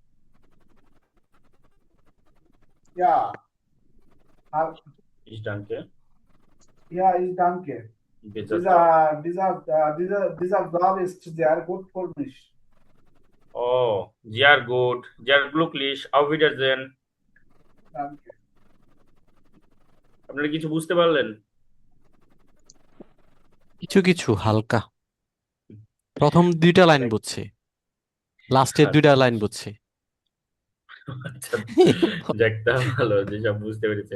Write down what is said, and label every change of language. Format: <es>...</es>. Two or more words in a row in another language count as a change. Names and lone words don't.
<de>Ja, Ich danke. ja, ich danke. Dieser Dieser Job ist sehr gut für mich. Oh, sehr gut, sehr glücklich. Auf Wiedersehen. Danke.</de> <bn>আপনারা কিছু বুঝতে পারলেন? কিছু কিছু হালকা, প্রথম 2টা লাইন বুঝছি, লাস্টের 2টা লাইন বুঝছি। আচ্ছা, যাক তা ভালো যে সব বুঝতে পেরেছেন।</bn>